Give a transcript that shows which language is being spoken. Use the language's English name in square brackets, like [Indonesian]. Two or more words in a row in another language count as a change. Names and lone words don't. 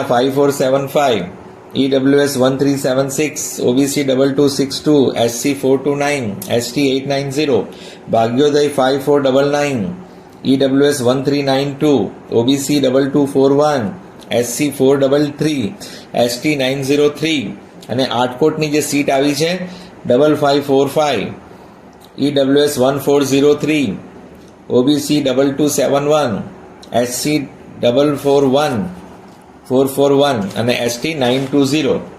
[Gujarati] 5475, EWS 1376, OBC 2262, SC 429, ST 890, ભાગ્યોદય 5499, EWS 1392, OBC 2241, SC 433, ST 903, અને આટકોટની જે સીટ આવી છે 5545, EWS 1403, OBC 2271, SC 441 અને ST 920.